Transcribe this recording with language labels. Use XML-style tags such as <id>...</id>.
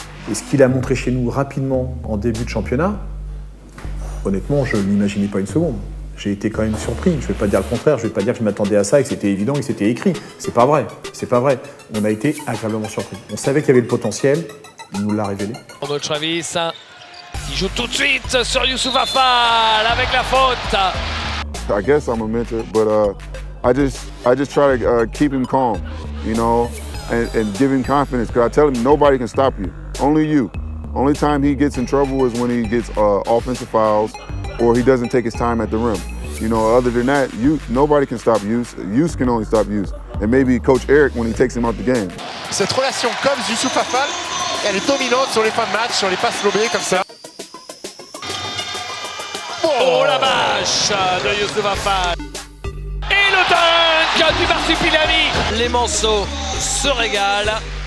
<fr>Et ce qu'il a montré chez nous rapidement en début de championnat, honnêtement, je ne l'imaginais pas une seconde. J'ai été quand même surpris. Je ne vais pas dire le contraire, je ne vais pas dire que je m'attendais à ça et que c'était évident et que c'était écrit. C'est pas vrai, c'est pas vrai. On a été agréablement surpris. On savait qu'il y avait le potentiel, il nous l'a révélé. Roméo Trévis, il joue tout de suite sur Youssoupha Fall avec la faute.</fr> <en>I guess I'm a mentor, but I just try to keep him calm, you know, and give him confidence. Because I tell him nobody can stop you, only you. Only time he gets in trouble is when he gets offensive fouls or he doesn't take his time at the rim. You know, other than that, nobody can stop Yous. Yous can only stop Yous. And maybe Coach Eric when he takes him out the game.</en> <fr>Cette relation comme Youssoupha Fall, elle est dominante sur les fins de match, sur les passes lobées comme ça. Oh la vache de Youssoupha Fall. Et le dunk du Marsupilami. Les Manceaux se régalent.</fr>